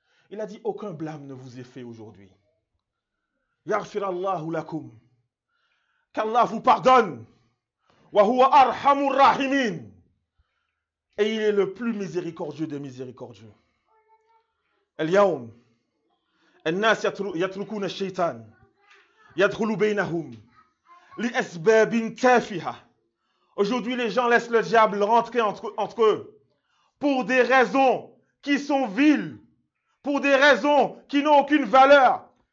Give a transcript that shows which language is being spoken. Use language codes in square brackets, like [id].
[fr] Il a dit, aucun blâme ne vous est fait aujourd'hui. [ar] Yaghfirallahu lakum. [fr] Qu'Allah vous pardonne. [ar] Wa huwa arhamur rahimin. [fr] Et il est le plus miséricordieux des miséricordieux. [ar] اليوم الناس يتركون الشيطان يدخل بينهم لأسباب تافهة. [fr] Aujourd'hui, les gens laissent le diable rentrer entre eux pour des raisons qui sont viles, pour des raisons qui n'ont aucune valeur.